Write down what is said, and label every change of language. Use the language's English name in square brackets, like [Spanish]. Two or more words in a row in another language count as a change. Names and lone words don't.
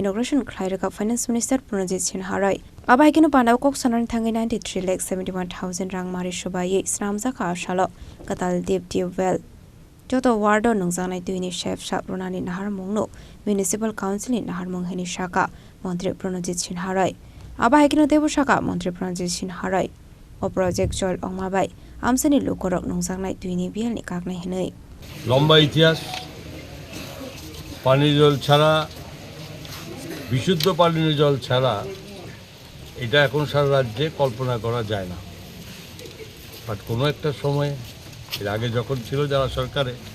[Kok Borok] Inauguration Klaiga [English] Finance Minister [Kok Borok] Pranjit Singh Harai Abahikino Pandaw Kok Sanan Thangi 93,71,000 rang Mari Shubayi Sramzaka Shalo Katal [English] Deep Tubewell [Kok Borok] Joto Wardo Nungzanai Duini Chef Shaprunani Nahar Mungno [English] Municipal Council [Kok Borok] in Nahar Mungheni Shaka Montri Pranjit Singh Harai Abahikino Debu Shaka Montri Pranjit Singh Harai O Project Jol Ongmabai Amsani Lukorok Nungzanai Duini Biel Nikakna Hinai [Bangla] লম্বা ইতিহাস পানীয় জল ছাড়া বিশুদ্ধ পানীয় জল ছাড়া এটা এখন সারা রাজ্যে কল্পনা করা যায় না বাট কোনো একটা সময় এর আগে যখন ছিল যারা সরকারে